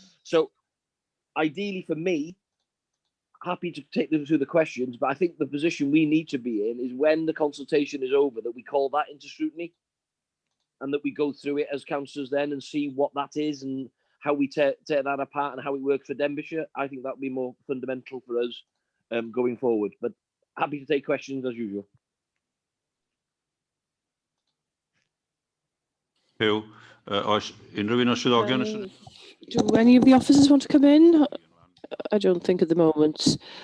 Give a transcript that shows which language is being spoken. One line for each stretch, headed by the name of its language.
English: So ideally for me, happy to take them through the questions, but I think the position we need to be in is when the consultation is over, that we call that into scrutiny and that we go through it as councillors then and see what that is and how we tear that apart and how it works for Denbighshire. I think that would be more fundamental for us going forward. But happy to take questions as usual.
Welsh: Hugh, oes unrhyw un o swyddogion?
English: Do any of the officers want to come in? I don't think at the moment.